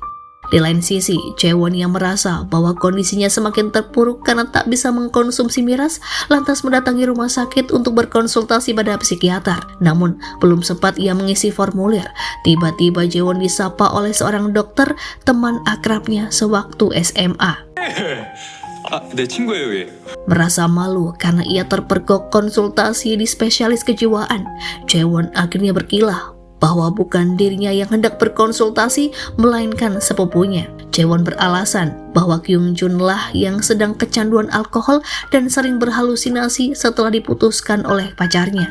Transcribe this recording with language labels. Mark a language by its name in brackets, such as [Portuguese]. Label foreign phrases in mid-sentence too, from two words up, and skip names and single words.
[Indonesian] Di lain sisi, Jaewon yang merasa bahwa kondisinya semakin terpuruk karena tak bisa mengkonsumsi miras, lantas mendatangi rumah sakit untuk berkonsultasi pada psikiater. Namun, belum sempat ia mengisi formulir, tiba-tiba Jaewon disapa oleh seorang dokter, teman akrabnya sewaktu SMA. [Korean] 내 친구예요, 얘. [Indonesian] Merasa malu karena ia terpergok konsultasi di spesialis kejiwaan, Jaewon akhirnya berkilah bahwa bukan dirinya yang hendak berkonsultasi, melainkan sepupunya. Jaewon beralasan bahwa Kyung Jun lah yang sedang kecanduan alkohol dan sering berhalusinasi setelah diputuskan oleh pacarnya.